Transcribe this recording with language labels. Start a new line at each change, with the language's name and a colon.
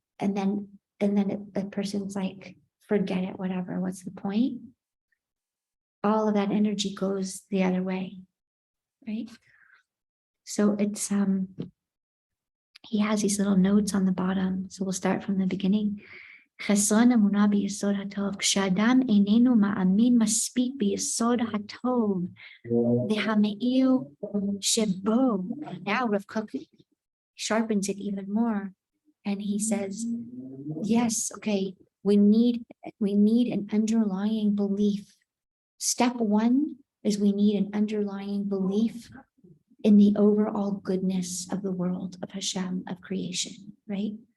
English: And then a person's like, forget it, whatever. What's the point? All of that energy goes the other way, right? So it's he has these little notes on the bottom. So we'll start from the beginning.
Hebrew: חסרון אמונה ביסוד הטוב. כשאדם איננו מאמין מספיק ביסוד הטוב והמאיר שבו.
English: Now Rav Kook sharpens it even more, and he says, yes, okay, we need an underlying belief. Step one is we need an underlying belief in the overall goodness of the world, of Hashem, of creation, right?